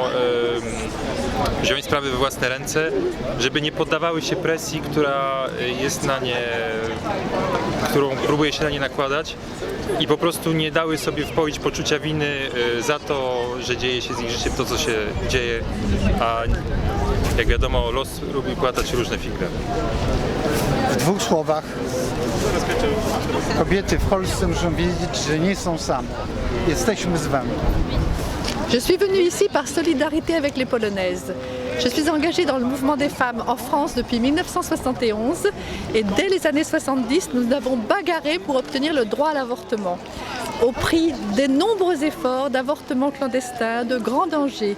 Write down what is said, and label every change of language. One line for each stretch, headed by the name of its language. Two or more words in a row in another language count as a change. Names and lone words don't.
Polish: wziąć sprawy we własne ręce, żeby nie poddawały się presji, która jest na nie, którą próbuje się na nie nakładać, i po prostu nie dały sobie wpoić poczucia winy za to, że dzieje się z ich życiem to, co się dzieje, a jak wiadomo, los lubi płatać różne figle. W dwóch słowach, kobiety w Polsce muszą wiedzieć, że nie są same. Jesteśmy z wami.
French: Je suis venue ici par solidarité avec les Polonaises. Je suis engagée dans le mouvement des femmes en France depuis 1971 et dès les années 70, nous avons bagarré pour obtenir le droit à l'avortement. Au prix des nombreux efforts d'avortement clandestin, de grands dangers.